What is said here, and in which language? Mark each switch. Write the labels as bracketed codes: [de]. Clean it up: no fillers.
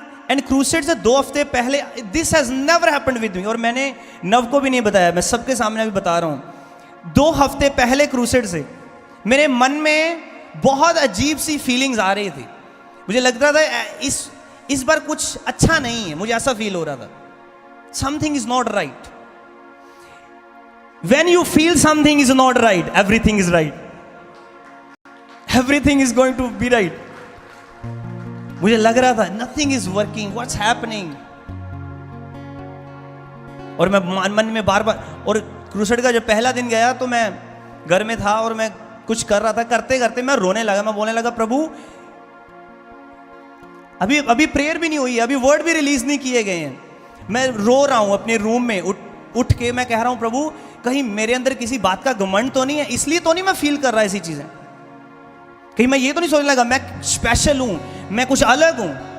[hi] And crusade से 2 हफ्ते पहले, [en] this has never happened with me, [hi] और मैंने नव को भी नहीं बताया, मैं सबके सामने अभी बता रहा हूं। 2 हफ्ते पहले क्रूसेड से मेरे मन में बहुत अजीब सी फीलिंग्स आ रही थी। मुझे लग रहा था इस बार कुछ अच्छा नहीं है, मुझे ऐसा फील हो रहा था, [en] Something is not right. When you feel something is not right, everything is right. Everything is going to be right. [hi] मुझे लग रहा था [en] nothing is working, what's happening? [hi] और मैं मन में बार बार, और क्रूसेड का जब पहला दिन गया तो मैं घर में था और मैं कुछ कर रहा था, करते करते मैं रोने लगा, मैं बोलने लगा, प्रभु अभी प्रेयर भी नहीं हुई, अभी वर्ड भी रिलीज नहीं किए गए हैं, मैं रो रहा हूं अपने रूम में उठ के, मैं कह रहा हूं प्रभु कहीं मेरे अंदर किसी बात का घमंड तो नहीं है, इसलिए तो नहीं मैं फील कर रहा ऐसी चीजें, कहीं मैं ये तो नहीं सोचने लगा मैं स्पेशल हूं, मैं कुछ अलग हूं।